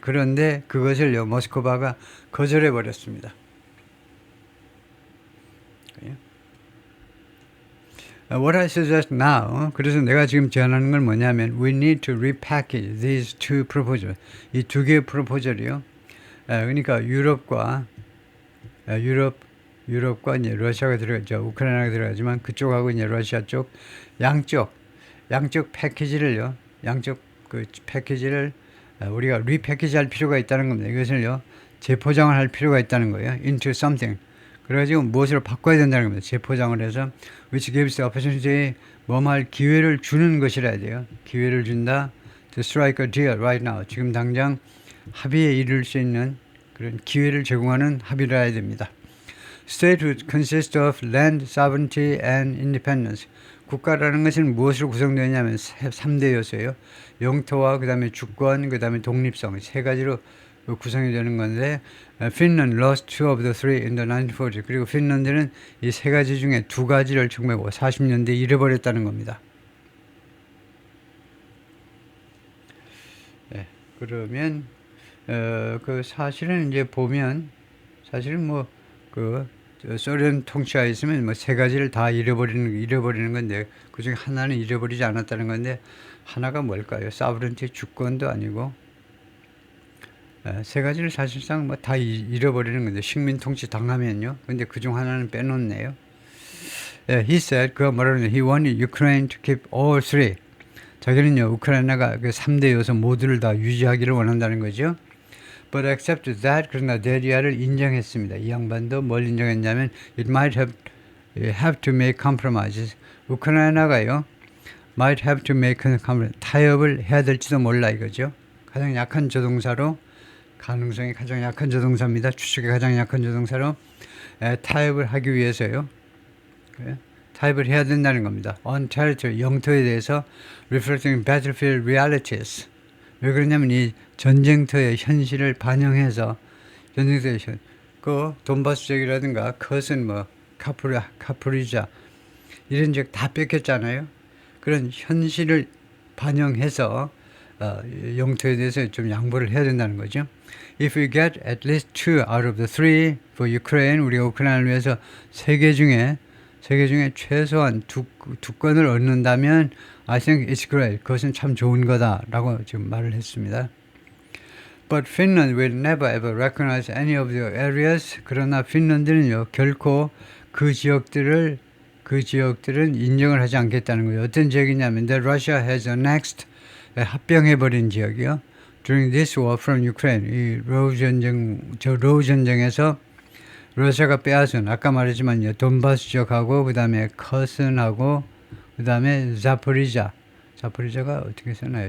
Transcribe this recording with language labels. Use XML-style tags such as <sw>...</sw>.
<ko>그런데 그것을요 모스크바가 거절해 버렸습니다.</ko> <en>What I suggest now,</en> <ko>그래서 내가 지금 제안하는 건 뭐냐면</ko> <en>we need to repackage these two proposals.</en> <ko>이 두 개의 프로포절이요. 그러니까 유럽과 이제 러시아가 들어가죠. 우크라이나가 들어가지만 그쪽하고 이제 러시아 쪽 양쪽 패키지를요. 양쪽 그 패키지를 우리가 리패키지할 필요가 있다는 겁니다. 이것을요 재포장을 할 필요가 있다는 거예요.</ko> <en>into something.</en> <ko>그래가지고 무엇으로 바꿔야 된다는 겁니다. 재포장을 해서</ko> <en>which gives the opportunity</en> <ko>뭐할 기회를 주는 것이라 돼요. 기회를 준다.</ko> <en>to strike a deal right now.</en> <ko>지금 당장 합의에 이를 수 있는 그런 기회를 제공하는 합의를 해야 됩니다.</ko> <en>State would consist of land, sovereignty and independence.</en> <ko>국가라는 것은 무엇으로 구성되냐면 3대 요소예요. 영토와 그 다음에 주권, 그 다음에 독립성 세 가지로 구성이 되는 건데</ko> <en>Finland lost two of the three in the 1940s.</en> <ko>그리고 핀란드는 이 세 가지 중에 두 가지를 1940년대에 잃어버렸다는 겁니다. 그러면 그 사실은 이제 보면 사실은 뭐 그 소련 통치하에 있으면 뭐 세 가지를 다 잃어버리는 건데 그중에 하나는 잃어버리지 않았다는 건데 하나가 뭘까요? 사브런티 주권도 아니고 세 가지를 사실상 뭐 다 잃어버리는 건데 식민 통치 당하면요. 근데 그중 하나는 빼놓네요.</ko> <en>He said</en> <ko>그가 뭐라는</ko> <en>he wanted Ukraine to keep all three.</en> <ko>자기는요 우크라이나가 그 3대 요소 모두를 다 유지하기를 원한다는 거죠.</ko> <en>But accepted that</en> <ko>그러나 데리아를 인정했습니다. 이 양반도 뭘 인정했냐면</ko> <en>it might have to make compromises.</en> <ko>우크라이나가요</ko> <en>might have to make compromises.</en> <ko>타협을 해야 될지도 몰라 이거죠. 가장 약한 조동사로 가능성이 가장 약한 조동사입니다. 추측이 가장 약한 조동사로 타협을 하기 위해서요. 타협을 해야 된다는 겁니다.</ko> <en>On territory,</en> <ko>영토에 대해서</ko> <en>reflecting battlefield realities.</en> <ko>왜 그러냐면 이 전쟁터의 현실을 반영해서 전쟁터의 그 돈바스 지역이라든가 그것은 뭐 카프리자 이런 지역 다 뺏겼잖아요. 그런 현실을 반영해서 영토에 대해서 좀 양보를 해야 된다는 거죠.</ko> <en>If we get at least 2 out of the 3 for Ukraine,</en> <ko>우리가 우크라이나를 위해서 세 개 중에 최소한 두 건을 얻는다면</ko> <en>I think it's great.</en> <ko>그것은 참 좋은 거다라고 지금 말을 했습니다.</ko> <en>But Finland will never ever recognize any of the areas.</en> <ko>그러나 핀란드는요 결코 그 지역들은 인정을 하지 않겠다는 거예요. 어떤 지역이냐면</ko> <en>that Russia has annexed</en> <ko>합병해버린 지역이요.</ko> <en>During this war from Ukraine,</en> <ko>이 로우 전쟁에서 러시아가 빼앗은 아까 말했지만요 돈바스 지역하고 그 다음에 커슨하고 그 다음에 자포리자가 어떻게 쓰나요?</ko>